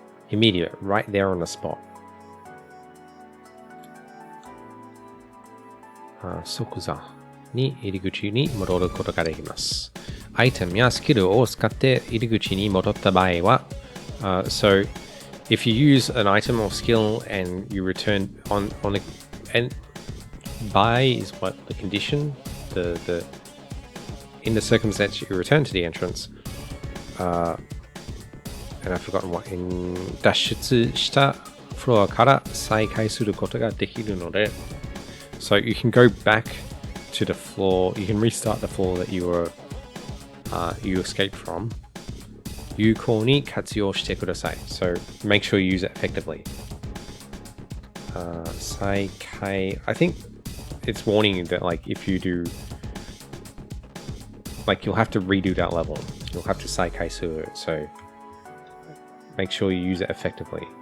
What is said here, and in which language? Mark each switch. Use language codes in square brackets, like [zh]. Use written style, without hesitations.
[en] Immediate, right there on the spot. [ja] 即座に入り口に戻ることができます。 [en] アイテムやスキルを使って入り口に戻った場合は、 so if you use an item or skill and you return on a and by is what the condition, the in the circumstance you return to the entrance, and I've forgotten what in 脱出したフロアから再開することができるので。 So you can go back to the floor, you can restart the floor that you escaped from. [ja] 有効に活用してください. [en] So make sure you use it effectively. 再開 I think it's warning you that like if you do like you'll have to redo that level. You'll have to 再開する. So make sure you use it effectively.